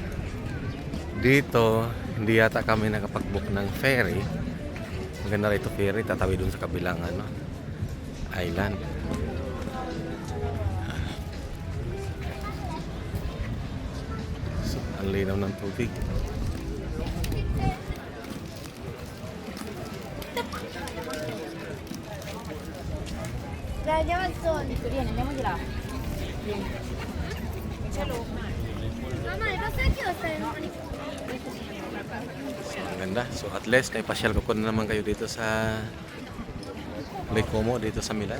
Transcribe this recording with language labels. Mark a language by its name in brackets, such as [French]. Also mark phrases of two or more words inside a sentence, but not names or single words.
[Filipino] Dito hindi yata kami nakapag-book ng ferry. Maganda rito ferry, tatawid dun sa kabilang ano, island. So ang linaw ng tubig. [Italian] Dai, andiamo al solito, vieni, andiamo di là. Vieni. Mamma, le posso anche stare domani? [Filipino] So, ang ganda. So at least ay pasyal ko na naman kayo dito sa Lake Como, dito sa Milan.